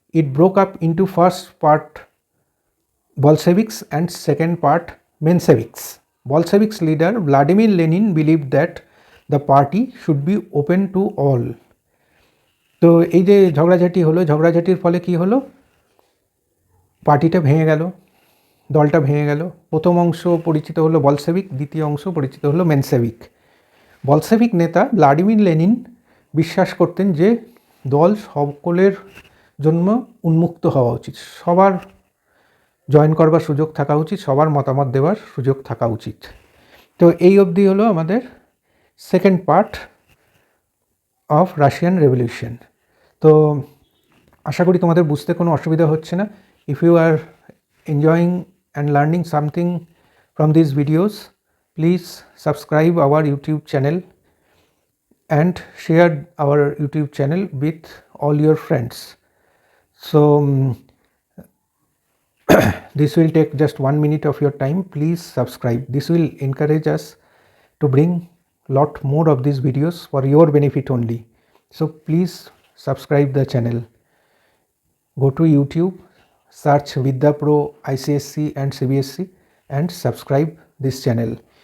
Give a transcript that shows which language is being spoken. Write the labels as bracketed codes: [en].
[en] It broke up into first part Bolsheviks and second part Mensheviks. Bolsheviks leader Vladimir Lenin believed that the party should be open to all. [bn] তো এই যে ঝগড়াঝাটি হলো, ঝগড়াঝাটির ফলে কি হলো? পার্টিটা ভেঙে গেল, দলটা ভেঙে গেল। প্রথম অংশ পরিচিত হলো বলশেভিক, দ্বিতীয় অংশ পরিচিত হলো মেনসেভিক। বলশেভিক নেতা ভ্লাদিমির লেনিন বিশ্বাস করতেন যে দল সকলের জন্য উন্মুক্ত হওয়া উচিত, সবার জয়েন করবার সুযোগ থাকা উচিত, সবার মতামত দেওয়ার সুযোগ থাকা উচিত। তো এই অবধি হলো আমাদের [en] Second part of Russian revolution. [bn] তো আশা করি তোমাদের বুঝতে কোনো অসুবিধা হচ্ছে না। [en] If you are enjoying and learning something from this videos, please subscribe our YouTube channel and share our YouTube channel with all your friends. So this will take just 1 minute of your time. Please subscribe. This will encourage us to bring lot more of these videos for your benefit only. So please subscribe the channel. Go to YouTube, search Vidya Pro ICSC and CBSC and subscribe this channel.